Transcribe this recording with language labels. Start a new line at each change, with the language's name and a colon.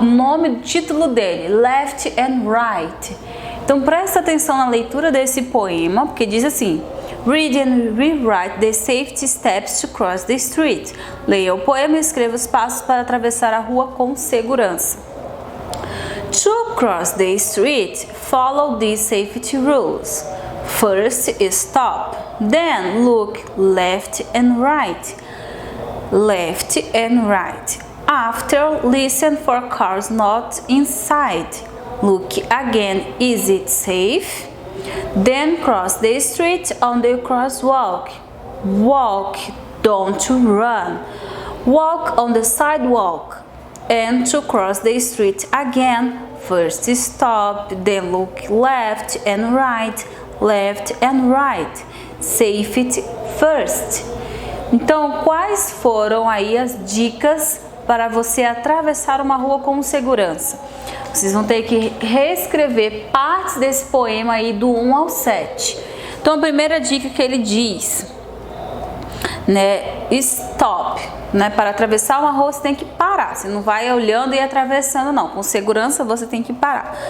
Portuguese: O nome, o título dele, Left and Right. Então presta atenção na leitura desse poema, porque diz assim:
English: Read and rewrite the safety steps to cross the street.
Portuguese: Leia o poema e escreva os passos para atravessar a rua com segurança.
English: To cross the street, follow these safety rules. First, stop. Then, look left and right. Left and right. After, listen for cars not inside. Look again, is it safe? Then cross the street on the crosswalk. Walk, don't run. Walk on the sidewalk. And to cross the street again, first stop, then look left and right, left and right. Safety first.
Portuguese: Então, quais foram aí as dicas para você atravessar uma rua com segurança? Vocês vão ter que reescrever partes desse poema aí do 1 ao 7. Então, a primeira dica que ele diz, né, stop, né, para atravessar uma rua você tem que parar, você não vai olhando e atravessando não, com segurança você tem que parar.